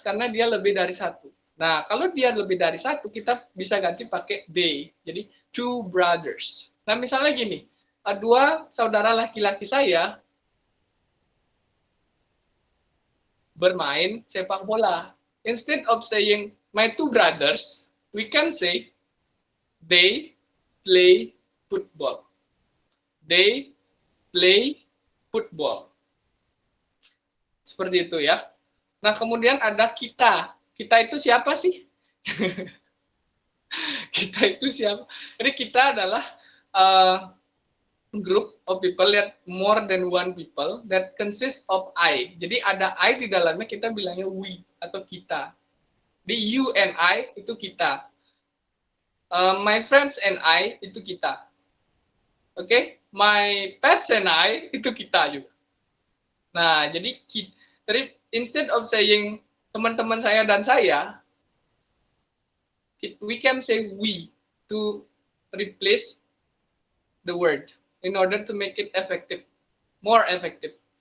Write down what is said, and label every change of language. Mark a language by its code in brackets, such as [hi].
[id] Karena dia lebih dari satu. Nah, kalau dia lebih dari satu, kita bisa ganti pakai they. Jadi [en] two brothers. [id] Nah, misalnya gini, 2 saudara laki-laki saya bermain sepak bola. [en] Instead of saying my 2 brothers, we can say they play football. They play football. Seperti itu ya. [id] Nah, kemudian ada kita. Kita itu siapa sih? Kita itu siapa? Jadi kita adalah [en] group of people that more than one people that consists of I. [id] Jadi ada I di dalamnya, kita bilangnya we atau kita. Di [en] you and I [id] itu kita. [en] My friends and I [id] itu kita. Oke, okay? [en] My pets and I [id] itu kita juga. Nah, jadi [en] instead of saying [id] teman-teman saya dan saya, [en] we can say we to replace the word in order to make it effective, more effective.